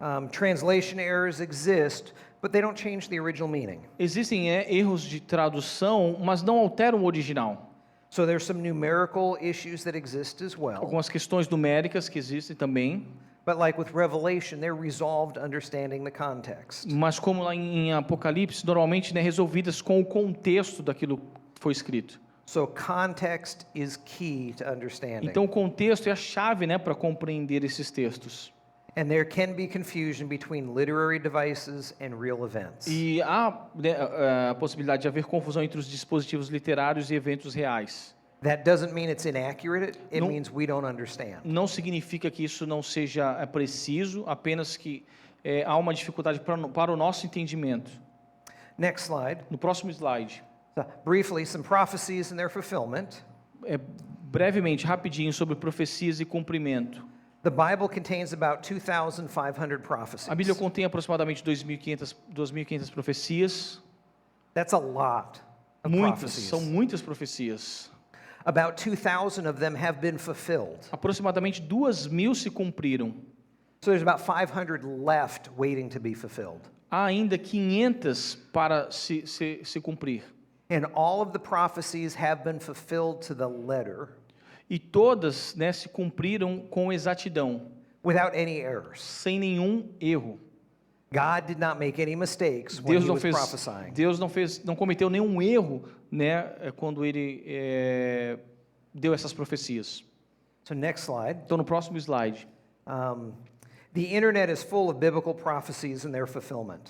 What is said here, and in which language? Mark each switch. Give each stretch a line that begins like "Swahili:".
English: Translation errors exist, but they don't change the original meaning.
Portuguese: Existem erros de tradução, mas não alteram o original.
English: So there's some numerical issues that exist as well.
Portuguese: Algumas questões numéricas que existem também.
English: But like with Revelation, they're resolved understanding the context.
Portuguese: Mas como lá em Apocalipse, normalmente, né, resolvidas com o contexto daquilo que foi escrito.
English: So context is key to understanding.
Portuguese: Então o contexto é a chave, né, para compreender esses textos.
English: And there can be confusion between literary devices and real events.
Portuguese: E há, né, a possibilidade de haver confusão entre os dispositivos literários e eventos reais.
English: That doesn't mean it's inaccurate, it
Portuguese: Não-
English: means we don't understand.
Portuguese: Não significa que isso não seja preciso, apenas que há uma dificuldade para o nosso entendimento.
English: Next slide.
Portuguese: No próximo slide,
English: So, briefly, some prophecies and their fulfillment.
Portuguese: brevemente, rapidinho, sobre profecias e cumprimento.
English: The Bible contains about 2,500 prophecies.
Portuguese: A Bíblia contém aproximadamente 2.500 profecias.
English: That's a lot of prophecies.
Portuguese: São muitas profecias.
English: About 2,000 of them have been fulfilled.
Portuguese: Aproximadamente 2.000 se cumpriram.
English: So there's about 500 left waiting to be fulfilled.
Portuguese: Há ainda 500 para se cumprir.
English: And all of the prophecies have been fulfilled to the letter
Portuguese: E todas, né, se cumpriram com exatidão,
English: without any errors.
Portuguese: sem nenhum erro.
English: God did not make any mistakes when
Portuguese: Deus
English: he
Portuguese: não
English: was
Portuguese: fez,
English: prophesying.
Portuguese: Deus não cometeu nenhum erro, né, quando ele deu essas profecias.
English: So next slide.
Portuguese: Então, no próximo slide,
English: The internet is full of biblical prophecies and their fulfillment.